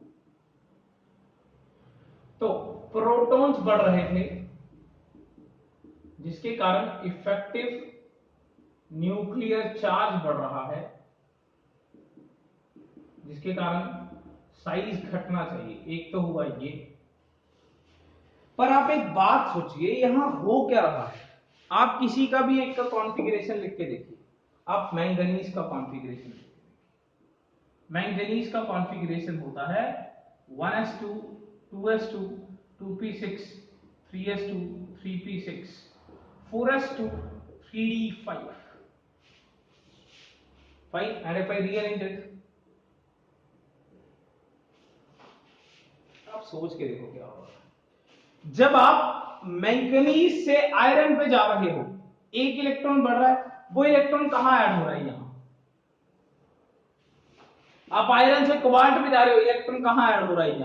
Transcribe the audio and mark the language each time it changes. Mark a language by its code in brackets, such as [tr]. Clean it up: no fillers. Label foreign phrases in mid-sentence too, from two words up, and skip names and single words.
[hi] तो प्रोटॉन्स बढ़ रहे थे, जिसके कारण [en] effective nuclear charge [hi] बढ़ रहा है, जिसके कारण साइज घटना चाहिए। एक तो हुआ ये, पर आप एक बात सोचिए, यहां हो क्या रहा है? आप किसी का भी एक का कॉन्फ़िगरेशन लिख के देखिए, आप मैंगनीज का कॉन्फ़िगरेशन लिख के देखिए। मैंगनीज का कॉन्फ़िगरेशन होता है 1s2 2s2 2p6 3s2 3p6 4s2 3d5 [en] fine, and if I rearrange it, [hi] आप सोच के देखो क्या होगा। जब आप मैंगनीज से आयरन पे जा रहे हो, एक इलेक्ट्रॉन बढ़ रहा है, वो इलेक्ट्रॉन कहां ऐड हो रहा है? यहां। आप आयरन से कोबाल्ट पे जा रहे हो, इलेक्ट्रॉन कहां ऐड हो रहा है?